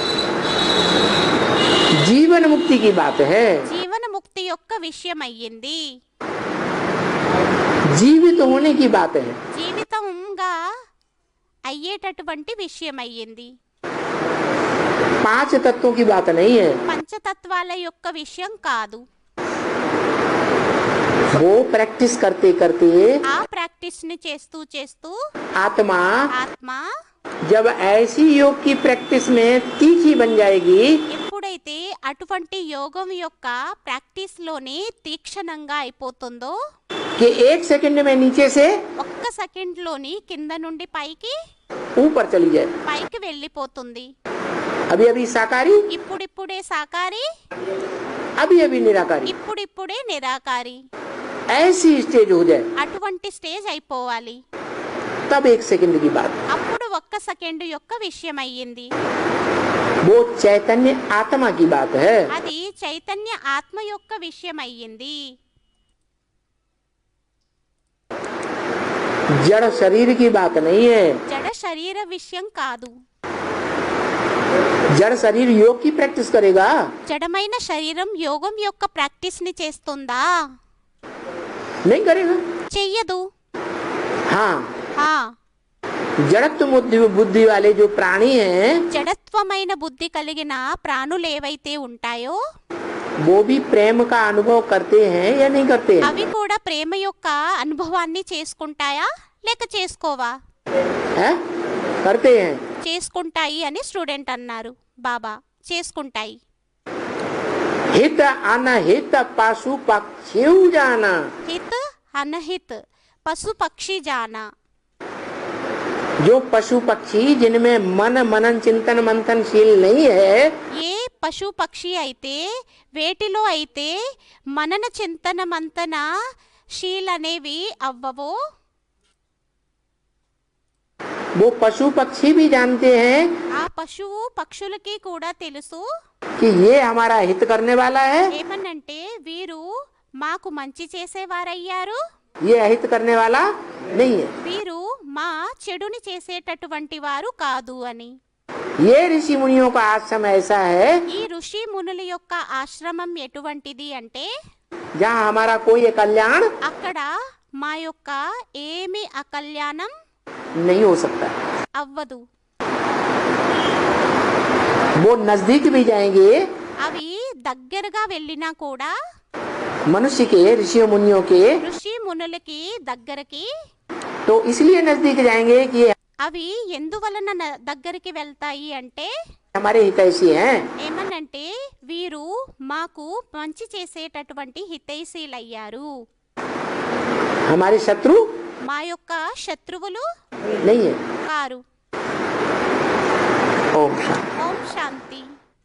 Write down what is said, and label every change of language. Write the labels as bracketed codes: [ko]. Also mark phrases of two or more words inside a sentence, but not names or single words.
[hi] जीवन मुक्ति की बात है। [te] జీవన ముక్తి యొక్క విషయం అయ్యింది. [hi] जीवित होने की बात है। [te] జీవితం సులభంగా అయ్యేటటువంటి విషయం అయ్యింది. [hi] 5 तत्वों की बात नहीं है, [te] పంచతత్వాల యొక్క విషయం కాదు. [hi] वो प्रैक्टिस करते करते [te] ఆ ప్రాక్టీస్ ని చేస్తూ చేస్తూ [hi] आत्मा [te] ఆత్మ [hi] जब ऐसी योग की प्रैक्टिस में तीखी बन जाएगी [te] ఎప్పుడైతే అటువంటి యోగం యొక్క ప్రాక్టీస్ లోనే తీక్షణంగా అయిపోతుందో [hi] कि 1 सेकंड में नीचे से [te] ఒక్క సెకండ్ లోని కింద నుండి పైకి [hi] ऊपर चली जाए। [te] పైకి వెళ్ళిపోతుంది. [hi] अभी अभी साकारी, [te] ఇప్పుడిప్పుడే సాకారి, [hi] अभी अभी निराकारी, [te] ఇప్పుడిప్పుడే నిరాకారి. [hi] ऐसी स्टेज हो जाए [te] అటువంటి స్టేజ్ అయిపోవాలి. [hi] तब 1 सेकंड की बात। [te] అప్పుడు ఒక్క సెకండ్ యొక్క విషయం అయ్యింది. [hi] वो चैतन्य आत्मा की बात है। [te] అది చైతన్య ఆత్మ యొక్క విషయం అయ్యింది. [hi] जड़ शरीर की बात नहीं है। [te] జడ శరీర విషయం కాదు. [hi] जड़ शरीर योग की प्रैक्टिस करेगा, [te] జడమైన శరీరం యోగం యొక్క ప్రాక్టీస్ ని చేస్తుందా? [hi] नहीं करेगा। [te] చెయ్యదు. [hi] हाँ, [te] హా, [hi] जड़त्व बुद्धि वाले जो प्राणी हैं [te] జడత్వమైన బుద్ధి కలిగిన ప్రాణులు ఏవైతే ఉంటాయో [hi] वो भी प्रेम का अनुभव करते हैं या नहीं करते हैं? [te] అవి కూడా ప్రేమ యొక్క అనుభవాన్ని చేసుకుంటాయా లేక చేసుకోవా? [hi] हैं? करते हैं। [te] చేసుకుంటాయి అని స్టూడెంట్ అన్నారు. బాబా చేసుకుంటాయి. [hi] हित अनहित पशु पक्षी जाना, हित अनहित पशु पक्षी जाना. जो पशु पक्षी जिनमें मन मनन चिंतन मंथनशील नहीं है, [te] ఏ పశు పక్షి అయితే వేటిలో అయితే మనన చింతన మంతన శీల్ అనేవి అవ్వవో [hi] वो पशु पक्षी भी जानते हैं [te] ఆ పశువు పక్షులకి కూడా తెలుసు [hi] कि ये हमारा हित करने वाला है, [te] ఏమనంటే వీరు మాకు మంచి చేసేవారయ్యారు, [hi] ये अहित करने वाला नहीं है। [te] వీరు మా చెడుని చేసేటటువంటి వారు కాదు అని. [hi] ये ऋषि मुनियों का आश्रम ऐसा है [te] ఈ ఋషి మునుల యొక్క ఆశ్రమం ఎటువంటిది అంటే [hi] जहाँ हमारा कोई कल्याण [te] అక్కడ మా యొక్క ఏమి అకల్యాణం [hi] नहीं हो सकता। [te] అవ్వదు. [hi] वो नजदीक भी जाएंगे [te] అవి దగ్గరగా వెళ్ళినా కూడా [hi] मनुष्य के ऋषियों मुनियों के, [te] ఋషి మునులకి దగ్గరకి [hi] तो इसलिए नजदीक जाएंगे कि ये [te] అవి ఎందువలన దగ్గరికి వెళ్తాయి అంటే [hi] हमारे हितैषी हैं। [te] ఏమనంటే వీరు మాకు మంచి చేసేటటువంటి హితైషీలయ్యారు, [hi] हमारे शत्रु [te] మా యొక్క శత్రువులు [hi] नहीं है। [te] కారు. [hi] ओम शांति। [te] ఓం శాంతి.